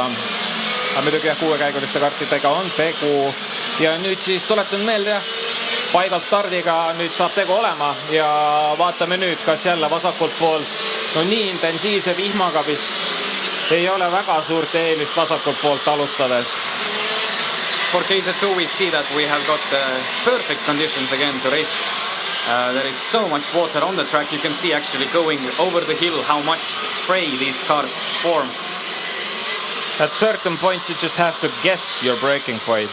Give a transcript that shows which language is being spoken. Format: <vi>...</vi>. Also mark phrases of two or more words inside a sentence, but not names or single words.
<et>Aga muidugi jah, 6-käiguliste kartidega on tegu ja nüüd siis tuletan meelde paigalt stardiga nüüd saab tegu olema ja vaatame nüüd, kas jälle vasakult poolt no nii intensiivse vihmaga vist ei ole väga suurt eelist vasakult poolt alustades.</et> <en>For KC2 we see that we have got perfect conditions again to race. There is so much water on the track. You can see actually going over the hill how much spray these cars form. At certain points you just have to guess your braking point.</en>